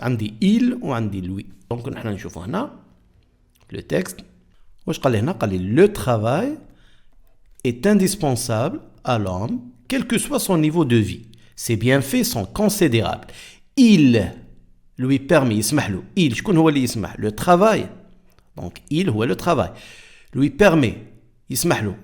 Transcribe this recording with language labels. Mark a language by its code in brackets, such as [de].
[ar] عندي il ou عندي lui. Donc, نحن نشوف هنا le texte. واش قال لي هنا؟ قال لي [fr] le travail est indispensable à l'homme, quel que soit son niveau de vie. Ses bienfaits sont considérables. Il lui permet, [ar] يسمح له. Il, شكون هو اللي يسمح؟ [fr] Le travail. Donc, il هو le travail. Lui permet, [ar] يسمح له.